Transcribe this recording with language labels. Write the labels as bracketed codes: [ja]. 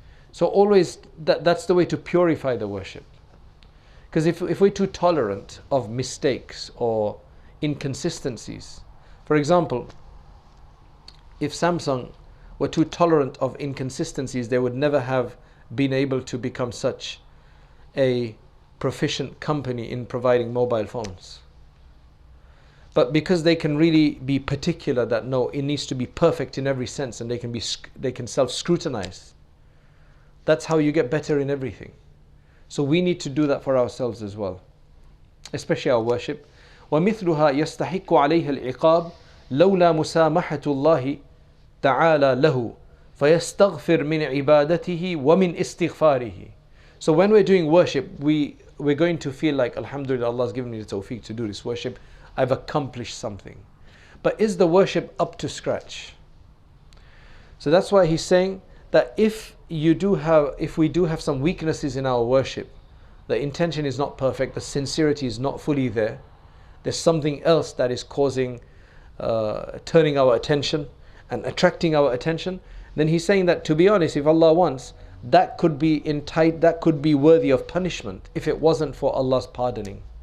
[en] So always, that's the way to purify the worship. Because if we're too tolerant of mistakes or inconsistencies, for example, if Samsung were too tolerant of inconsistencies, they would never have been able to become such a proficient company in providing mobile phones. But because they can really be particular that no, it needs to be perfect in every sense, and they can self-scrutinize. That's how you get better in everything. So we need to do that for ourselves as well, especially our worship. [ar] ومثلها يستحق عليه العقاب لولا مسامحة الله تعالى له فيستغفر من عبادته ومن استغفاره. [en] So when we're doing worship, we're going to feel like, Alhamdulillah, Allah has given me the tawfiq to do this worship. I've accomplished something. But is the worship up to scratch? So that's why he's saying that if we do have some weaknesses in our worship, the intention is not perfect, the sincerity is not fully there, there's something else that is causing, turning our attention and attracting our attention, then he's saying that, to be honest, if Allah wants, that could be worthy of punishment if it wasn't for Allah's pardoning.